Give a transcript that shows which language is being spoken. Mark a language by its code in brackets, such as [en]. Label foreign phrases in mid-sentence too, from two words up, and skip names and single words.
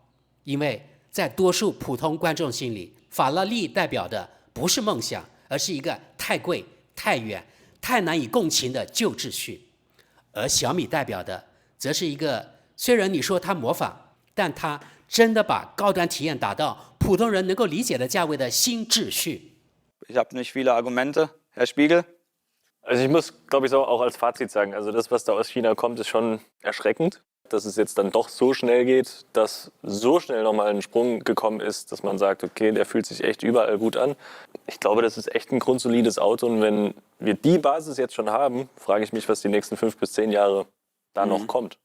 [zh] 因为在多数普通观众心里，法拉利代表的不是梦想，而是一个太贵、太远、太难以共情的旧秩序。而小米代表的则是一个虽然你说它模仿，但它真的把高端体验打到普通人能够理解的价位的新秩序。 [de] Ich habe nicht viele Argumente, Herr Spiegel. Also ich muss, glaube ich, so auch als Fazit sagen, also das, was da aus China kommt, ist schon erschreckend, dass es jetzt dann doch so schnell geht, dass so schnell nochmal ein Sprung gekommen ist, dass man sagt, okay, der fühlt sich echt überall gut an. Ich glaube, das ist echt ein grundsolides Auto und wenn wir die Basis jetzt schon haben, frage ich mich, was die nächsten 5 bis 10 Jahre da noch kommt.